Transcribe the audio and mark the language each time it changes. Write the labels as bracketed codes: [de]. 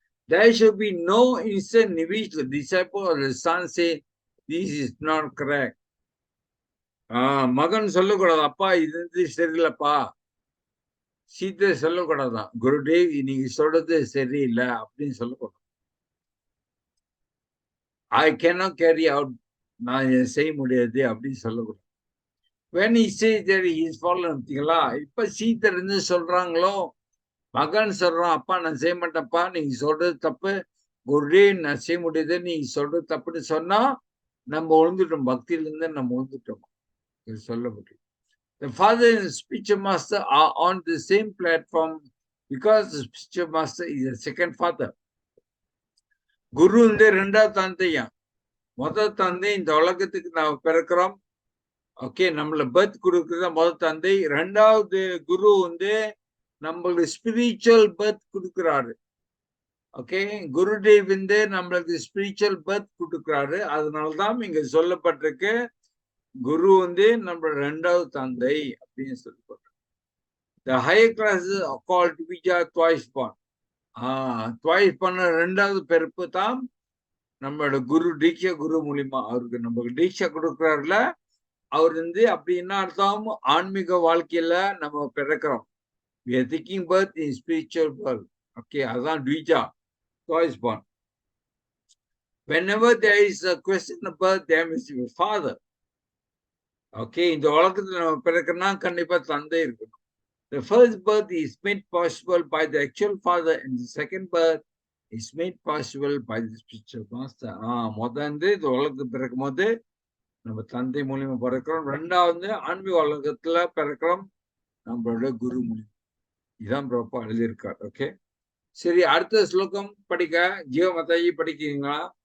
[en] There should be no instant in which the disciple or the son say this is not correct. [ta] மகன் சொல்லக்கூடாது, அப்பா இது சரியில்லைப்பா. சீத்தை சொல்லக்கூடாதான், குருதேவ் நீங்க சொல்றது சரியில்லை அப்படின்னு சொல்லக்கூடாது. [en] I cannot carry out, [ta] நான் செய்ய முடியாது அப்படின்னு சொல்லக்கூடாது. [en] When he says that he is fallen, [ta] இப்ப சீத்தர் சொல்றாங்களோ, மகன் சொல்றான், அப்பா நான் செய்ய மாட்டேன்ப்பா, நீங்க சொல்றது தப்பு, குருதேவ் நான் செய்ய முடியாது, நீங்க சொல்றது தப்புன்னு சொன்னா நம்ம விழுந்துட்டோம், பக்தியிலிருந்து நம்ம விழுந்துட்டோம் சொல்ல முடியும். [en] The father and the speech master are on the same platform because the speech master is the second father. [ta] குரு 2வது தந்தையா. முதல் தந்தை இந்த உலகத்துக்கு நாம பிறக்கிறோம். ஓகே, நம்மள பர்த் கொடுக்குறது முதல் தந்தை. 2வது குரு நம்மளுக்கு ஸ்பிரிச்சுவல் பர்த் கொடுக்குறாரு. ஓகே, குருதேவ் நம்மளுக்கு ஸ்பிரிச்சுவல் பர்த் கொடுக்குறாரு. அதனாலதான் இங்க சொல்லப்பட்டிருக்கு குரு நம்ம 2வது தந்தை அப்படின்னு சொல்லப்பட்டிருக்கு. [en] The higher classes are called Vija twice born. twice born [ta] 2வது பிறப்பு தான் நம்மளோட குரு தீட்சா குரு மூலியமா அவருக்கு நமக்கு தீட்சா கொடுக்குறாருல. அவர் அப்படின்னா அர்த்தம் ஆன்மீக வாழ்க்கையில நம்ம பிறக்கிறோம். [en] We are taking birth in spiritual world. [ta] Okay, அதுதான் ட்விஜா, [en] twice born. Whenever there is a question about them is your father. [ta] Okay, இந்த உலகத்துல நம்ம பிறக்கணும்னா கண்டிப்பா தந்தை இருக்கணும். [en] The first birth is made possible by the actual father, and the second birth is made possible by the spiritual master. [ta] முதல்ல இந்த உலகத்துக்கு பிறக்கும் போது நம்ம தந்தை மூலியமா பிறக்கிறோம். ரெண்டாவது ஆன்மீக உலகத்துல பிறக்கிறோம் நம்மளோட குரு மூலியம். இதுதான் ப்ராப்பா எழுதியிருக்கார். ஓகே, சரி, அடுத்த ஸ்லோகம் படிக்க. ஜீவ மாதாஜி படிக்கிறீங்களா?